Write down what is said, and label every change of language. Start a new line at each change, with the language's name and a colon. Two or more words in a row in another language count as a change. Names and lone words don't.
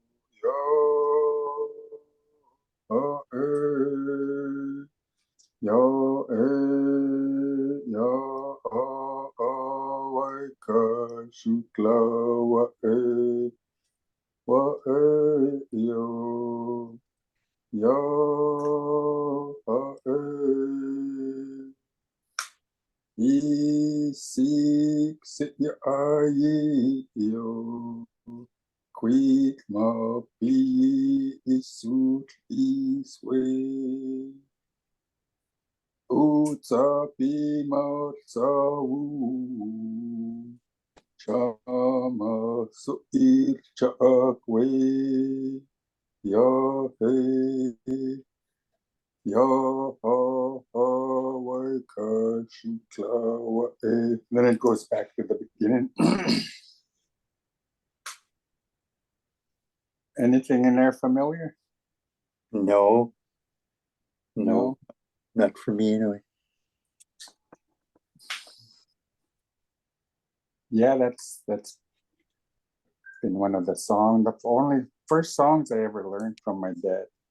English: shukla isik sit ya ayi yo quick ma pi isut iswe utsapi matsawu chama suir chakwe ya he ya ha ha waika shukla wa e. Then it goes back to the beginning. Anything in there familiar? No, not for me anyway. Yeah, that's been one of the only first songs I ever learned from my dad.